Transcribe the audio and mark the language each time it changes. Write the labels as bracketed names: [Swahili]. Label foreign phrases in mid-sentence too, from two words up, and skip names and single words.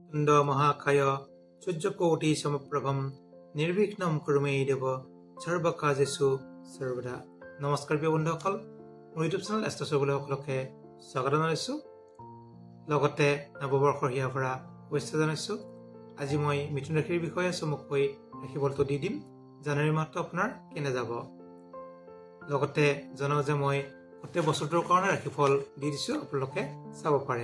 [Sanskrit] वक्रतुण्ड महाकाय सूर्यकोटि समप्रभम निर्विघ्नं कुरु मे देव सर्वकार्येषु सर्वदा। [Assamese] নমস্কাৰ প্ৰিয় বন্ধুসকল, মোৰ ইউটিউব চেনেল এষ্ট্ৰছবলৈ সকলোকে স্বাগত জনাইছোঁ। লগতে নৱবৰ্ষৰ হিয়া ভৰা শুভেচ্ছা জনাইছোঁ। আজি মই মিথুন ৰাশিৰ বিষয়ে চমুকৈ ৰাশিফলটো দি দিম। জানুৱাৰী মাহটো আপোনাৰ কেনে যাব। লগতে জনাওঁ যে মই গোটেই বছৰটোৰ কাৰণে ৰাশিফল দি দিছোঁ, আপোনালোকে চাব পাৰে।